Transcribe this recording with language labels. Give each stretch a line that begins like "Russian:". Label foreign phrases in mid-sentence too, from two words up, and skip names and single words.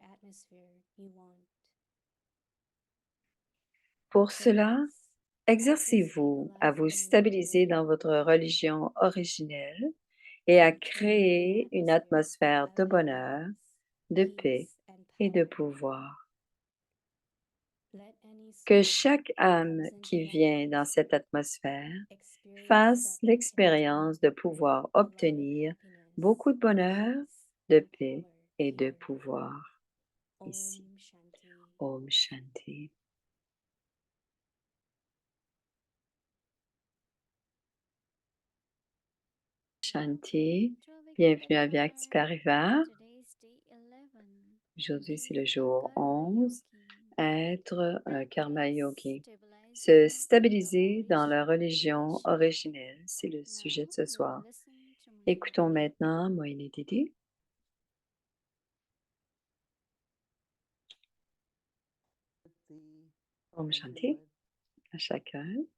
French: Pour cela, exercez-vous à vous stabiliser dans votre religion originelle et à créer une atmosphère de bonheur, de paix et de pouvoir. Que chaque âme qui vient dans cette atmosphère fasse l'expérience de pouvoir obtenir beaucoup de bonheur, de paix et de pouvoir ici.
Sanskrit: Om Shanti. Shanti.
French: Bienvenue à Vyakti Parivar. Aujourd'hui, c'est le jour 11. Être un karma yogi. Se stabiliser dans la religion originelle, c'est le sujet de ce soir. Écoutons maintenant Moïni Didi.
Sanskrit: Om Shanti
French: à chacun.